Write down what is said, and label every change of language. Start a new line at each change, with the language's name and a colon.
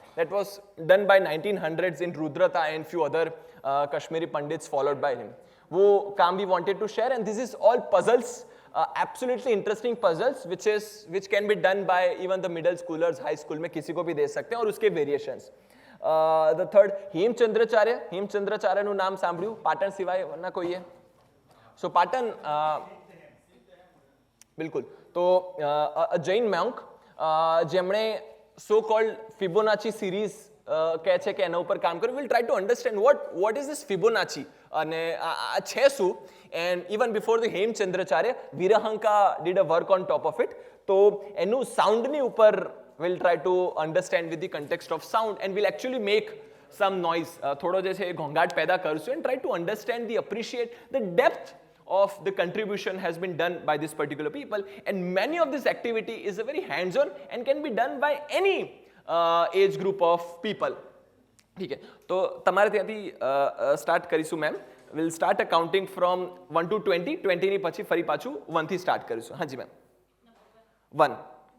English: That was done by 1900s in Rudrata and few other Kashmiri Pandits followed by him. वो काम we wanted to share and this is all puzzles, absolutely interesting puzzles which can be done by even the middle schoolers,
Hindi: high school में किसी को भी दे सकते हैं और उसके variations.
Gujarati: The third हेमचंद्राचार्य નું નામ સાંભળ્યું પાટણ સિવાય વરના કોઈએ? So પાટણ બિલકુલ. તો જૈન monk જેમણે so called Fibonacci series કહે છે કે એના ઉપર કામ કર્યું.
English: We'll try to understand what is this Fibonacci
Gujarati: અને આ છે શું.
English: And even before the Hemchandracharya Virahanka did a work on top of it.
Gujarati: તો એનું સાઉન્ડની ઉપર
English: we'll try to understand with the context of sound and we'll actually make some noise.
Gujarati: થોડો જે છે ઘોંઘાટ પેદા કરશું
English: and try to understand appreciate the depth of the contribution has been done by this particular people and many of this activity is a very hands on and can be done by any age group of people.
Hindi: ठीक है, तो
Gujarati: તમારે ત્યાંથી start કરીશું ma'am.
English: we'll start a counting from 1 to 20
Gujarati: ની પછી ફરી પાછું 1 થી સ્ટાર્ટ કરીશું. હાજી મેમ.
English: 1